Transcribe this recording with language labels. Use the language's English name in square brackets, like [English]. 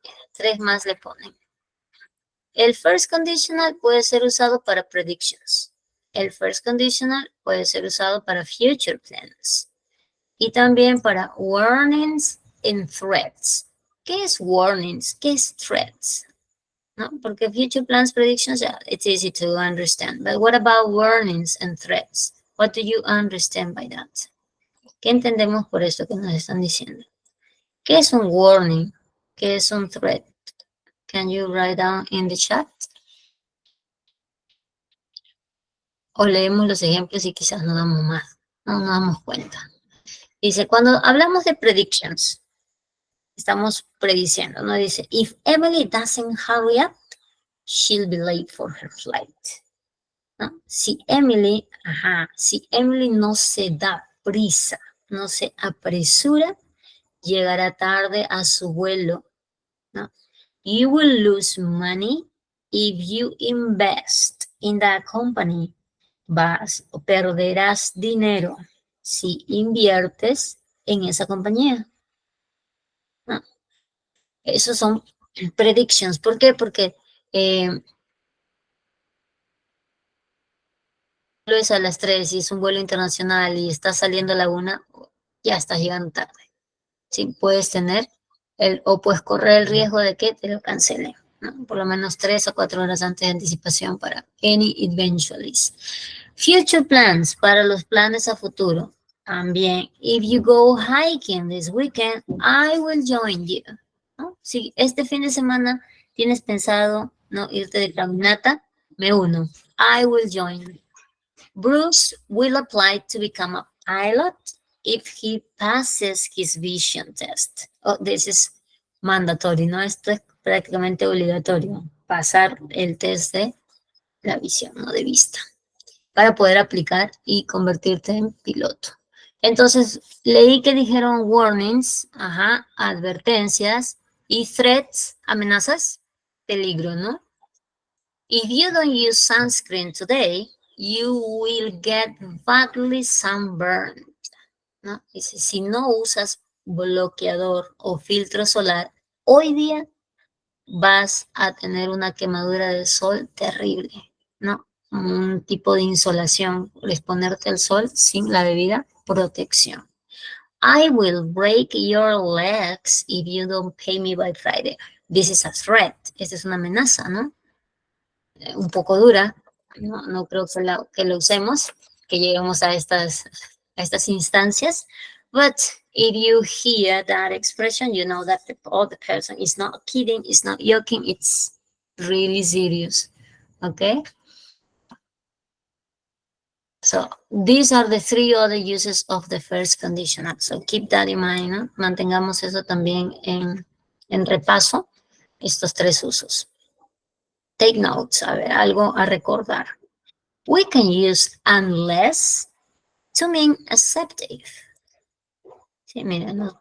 [Spanish] Mira, tres más le ponen. El first conditional puede ser usado para predictions. El first conditional puede ser usado para future plans. Y también para [English] warnings and threats. [Spanish] ¿Qué es warnings? ¿Qué es threats? ¿No? [English] Porque future plans, predictions, yeah, it's easy to understand. But what about warnings and threats? What do you understand by that? [Spanish] ¿Qué entendemos por esto que nos están diciendo? ¿Qué es un warning? ¿Qué es un threat? [English] Can you write down in the chat? [Spanish] O leemos los ejemplos y quizás no damos más. No nos damos cuenta. Dice, cuando hablamos de predictions, estamos prediciendo, ¿no? [English] Dice, if Emily doesn't hurry up, she'll be late for her flight. [Spanish] ¿No? Si Emily no se da prisa, no se apresura, llegará tarde a su vuelo. ¿No? [English] You will lose money if you invest in that company. [Spanish] Vas o perderás dinero si inviertes en esa compañía. ¿No? Esos son predictions. ¿Por qué? Porque es a las 3 y es un vuelo internacional y estás saliendo a la 1, ya estás llegando tarde. Sí, puedes tener o puedes correr el riesgo de que te lo cancelen, ¿no? Por lo menos 3 o 4 horas antes de anticipación para [English] any eventualities. Future plans, [Spanish] para los planes a futuro. También, [English] if you go hiking this weekend, I will join you. ¿No? [Spanish] Si este fin de semana tienes pensado, ¿no?, irte de caminata, me uno. [English] I will join you. Bruce will apply to become a pilot if he passes his vision test. Oh, this is mandatory, ¿no? [Spanish] Esto es prácticamente obligatorio, pasar el test de la visión, ¿no?, de vista, para poder aplicar y convertirte en piloto. Entonces, leí que dijeron warnings, advertencias, y threats, amenazas, peligro, ¿no? [English] If you don't use sunscreen today, you will get badly sunburned, ¿no? [Spanish] Dice, si no usas bloqueador o filtro solar, hoy día vas a tener una quemadura del sol terrible, ¿no? Un tipo de insolación por exponerte al sol sin la debida protección. [English] I will break your legs if you don't pay me by Friday. This is a threat. [Spanish] Esta es una amenaza, ¿no? Un poco dura. No creo que lo usemos, que lleguemos a estas instancias. [English] But if you hear that expression, you know that the other person is not kidding, is not joking, it's really serious. Okay? So these are the 3 other uses of the first conditional. So keep that in mind, ¿no? [Spanish] Mantengamos eso también en repaso, estos 3 usos. [English] Take notes, [Spanish] a ver, algo a recordar. [English] We can use unless to mean except if. [Spanish] Sí, miren, [English] ¿no?